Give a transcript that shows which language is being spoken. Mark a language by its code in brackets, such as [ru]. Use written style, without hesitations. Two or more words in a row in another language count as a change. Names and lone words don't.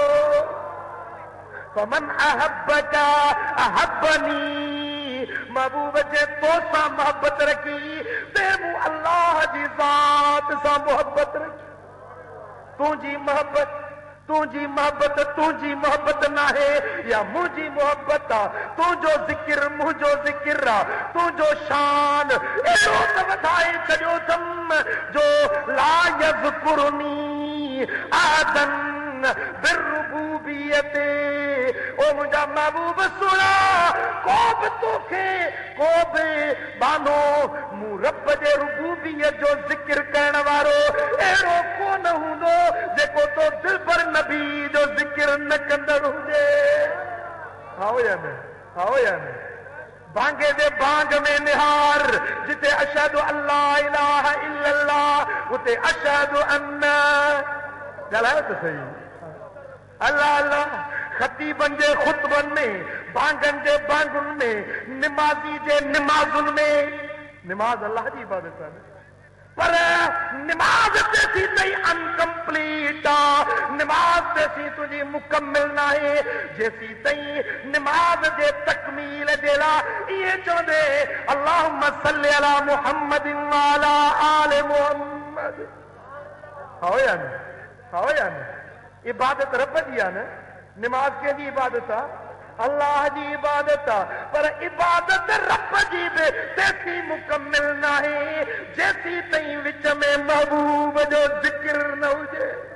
[ar] فمن أحبك أحبني, [sd] महबूब जे तोसां मोहब्बत रखी ते मूं अल्लाह जी ज़ात सां मोहब्बत रखी। तुंहिंजी मोहब्बत नाहे या मुंहिंजी मोहब्बत आहे, तुंहिंजो ज़िक्र मुंहिंजो ज़िक्र आहे, तुंहिंजो शान अहिड़ो त वधाए छॾियो अथमि जो [ar] لا يذكرني أحدا بالربوبية, [sd] ओ मुंहिंजा महबूब सुणा को बि तोखे को बि बानो मूं रब जे रुबूबियत जो ज़िक्र करण वारो अहिड़ो कोन हूंदो जेको तो दिलबर नबी जो ज़िक्र न कंदड़ हुजे। आओ या न बांगे जे बांग में निहार, जिते [ar] أشهد أن لا إله إلا الله [sd] उते [ar] أشهد أن, [sd] ॻाल्हायो त सही, अल्लाह अल्लाह ख़तीबनि जे ख़ुतबनि में, बांगनि जे बांगुनि में, निमाज़ी जे निमाज़ुनि में, निमाज़ अल्लाह जी इबादत आहे, पर निमाज़ तेसी ताईं अनकम्पलीट आहे, निमाज़ तेसी तुंहिंजी मुकमिल न आहे जेसी ताईं निमाज़ जे तकमील जे लाइ इहे चवंदे [ar] اللهم صل على محمد و على آل محمد. [sd] हो या न इबादत रब जी आहे न, निमाज़ कंहिंजी इबादत आहे, अल्लाह जी इबादत आहे, पर इबादत रब जी बि तेसी मुकमिल न आहे जेसी ताईं विच में महबूब जो ज़िक्र न हुजे।